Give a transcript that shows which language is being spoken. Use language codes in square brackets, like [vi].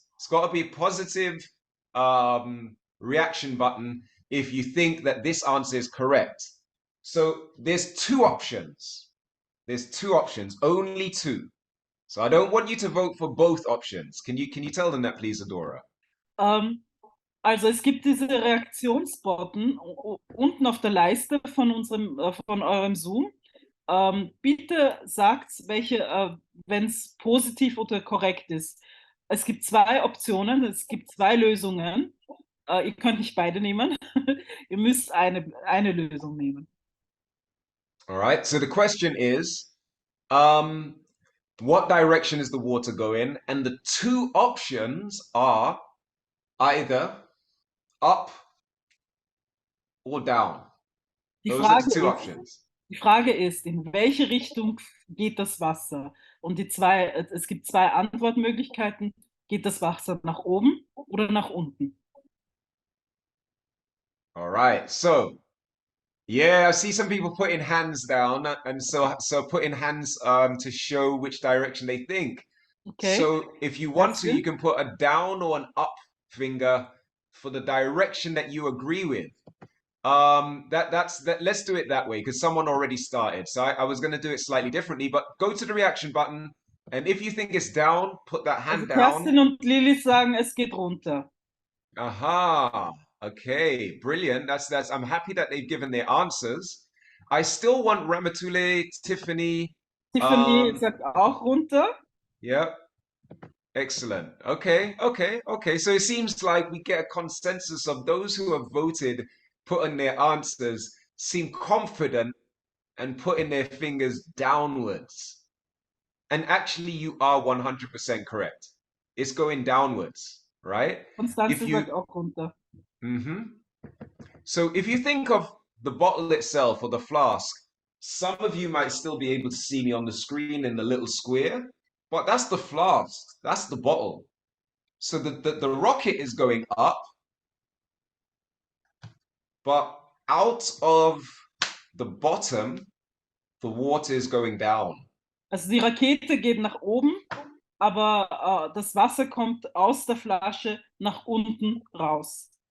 [en] It's got to be a positive reaction button if you think that this answer is correct. So there's two options. There's two options, only two. So I don't want you to vote for both options. Can you tell them that, please, Adora? [de] Also es gibt diese Reaktionsbutton unten auf der Leiste von eurem Zoom. Bitte sagt, welche, wenn es positiv oder korrekt ist. Es gibt zwei Optionen, es gibt zwei Lösungen. Ihr könnt nicht beide nehmen. Ihr müsst eine Lösung nehmen. [en] All right. So the question is, what direction is the water going? And the two options are either up or down. Those are the two options. [de] Die Frage ist, in welche Richtung geht das Wasser? Und es gibt zwei Antwortmöglichkeiten. Geht das Wasser nach oben oder nach unten? [en] All right. So, yeah, I see some people putting hands down, and so putting hands to show which direction they think. Okay. So if you want to, [de] Ärztin? [en] you can put a down or an up finger for the direction that you agree with. Let's do it that way because someone already started. So I was going to do it slightly differently, but go to the reaction button, and if you think it's down, put that hand down. [de] Kerstin und Lilly sagen, es geht runter. [en] Aha. Okay, brilliant. I'm happy that they've given their answers. I still want Ramatule, Tiffany. [de] Tiffany sagt auch runter. [en] Yeah. Excellent. Okay. So it seems like we get a consensus of those who have voted, putting their answers, seem confident and putting their fingers downwards. And actually, you are 100% correct. It's going downwards, right? [de] Constanze sagt auch runter. [en] So if you think of the bottle itself or the flask, some of you might still be able to see me on the screen in the little square, but that's the flask, that's the bottle. So the rocket is going up, but out of the bottom, the water is going down. [de] Also die Rakete geht nach oben, aber das Wasser kommt aus der Flasche nach unten raus.